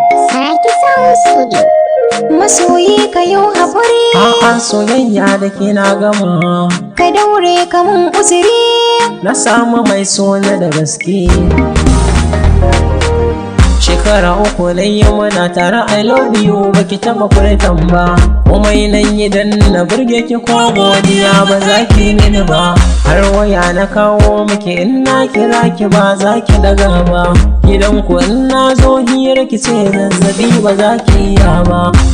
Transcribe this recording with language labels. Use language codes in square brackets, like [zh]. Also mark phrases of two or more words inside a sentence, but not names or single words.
[ha] Sarki Sound Studio. Masoyi ka yo haƙuri. A'a, soyayya da ke na gama. Ka daure ka mun uzuri. Na samu mai so na da gaske. Shekara uku na yi muna tare, [en] I love you, [ha] baki taɓa furtan ba. Komai na yi dan na burge ki, ko godiya ba za ki mini ba. Har waya na kawo miki, in na kira ki ba za ki daga ba. Gidan ku in na zo hira ki ce zazzabi ba za ki iya ba.